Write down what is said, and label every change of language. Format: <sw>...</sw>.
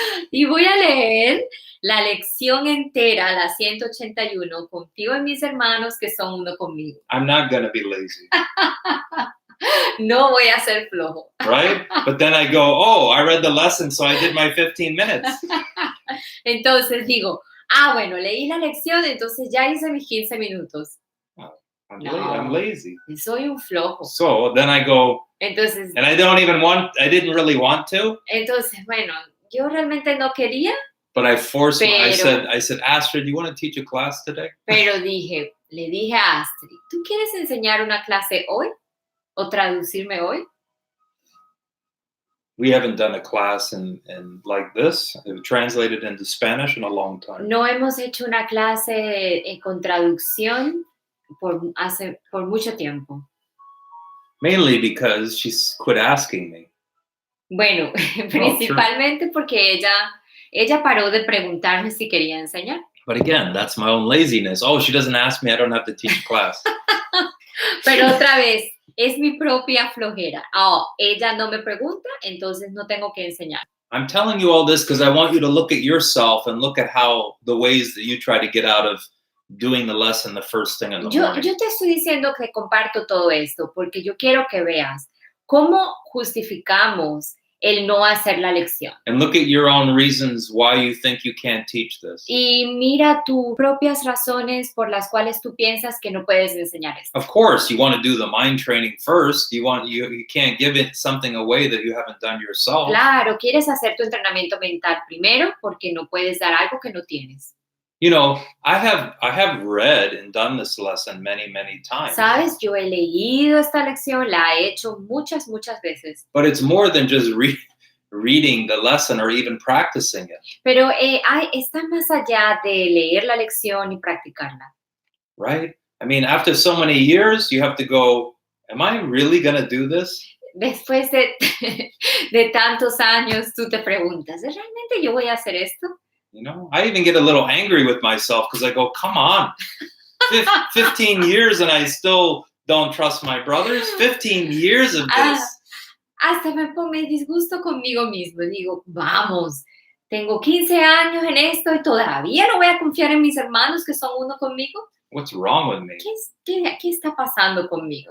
<es>Y voy a leer la lección entera, la 181, confío en mis hermanos que son uno conmigo.</es> <en>I'm not going to be lazy.</en> <es>No voy a ser flojo.</es> <en>Right? But then I go, I read the lesson, so I did my 15 minutes.</en> <es>Entonces digo, bueno, leí la lección, entonces ya hice mis 15 minutos.</es> <en>I'm lazy.</en> <es>Soy un flojo.</es> <en>So then I go,</en> <es>entonces,</es> <en>and I didn't really want to.</en> <es>Entonces, bueno, yo realmente no quería.</es> <en>But I forced I said, Astrid, do you want to teach a class today?</en> <es>Pero le dije a Astrid, ¿tú quieres enseñar una clase hoy? ¿O traducirme hoy?</es> <en>We haven't done a class in like this, translated into Spanish in a long time.</en> <es>No hemos hecho una clase con traducción por mucho tiempo.</es> <en>Mainly because she quit asking me.</en> <es>Bueno, principalmente porque ella paró de preguntarme si quería enseñar.</es> <en>But again, that's my own laziness. She doesn't ask me, I don't have to teach class.</en> <es>Pero otra vez, es mi propia flojera. Ella no me pregunta, entonces no tengo que enseñar.</es> <en>I'm telling you all this because I want you to look at yourself and look at how the ways that you try to get out of doing the lesson the first thing in the morning.</en> <es>Yo te estoy diciendo que comparto todo esto porque yo quiero que veas cómo justificamos el no hacer la lección.</es> <en>And look at your own reasons why you think you can't teach this.</en> <es>Y mira tus propias razones por las cuales tú piensas que no puedes enseñar esto.</es> <en>Of course, you want to do the mind training first. You can't give it something away that you haven't done yourself.</en> <es>Claro, quieres hacer tu entrenamiento mental primero porque no puedes dar algo que no tienes.</es> <en>You know, I have read and done this lesson many times.</en> <es>Sabes, yo he leído esta lección, la he hecho muchas veces.</es> <en>But it's more than just reading the lesson or even practicing it.</en> <es>Pero está más allá de leer la lección y practicarla.</es> <en>Right? I mean, after so many years, you have to go, am I really going to do this?</en> <es>Después de tantos años, tú te preguntas, ¿realmente yo voy a hacer esto?</es> <en>You know, I even get a little angry with myself because I go, come on, 15 years and I still don't trust my brothers. 15 years of this.</en> <es>Hasta me disgusto conmigo mismo. Digo, vamos, tengo 15 años en esto y todavía no voy a confiar en mis hermanos que son uno conmigo.</es> <en>What's wrong with me?</en> <es>¿Qué está pasando conmigo?</es>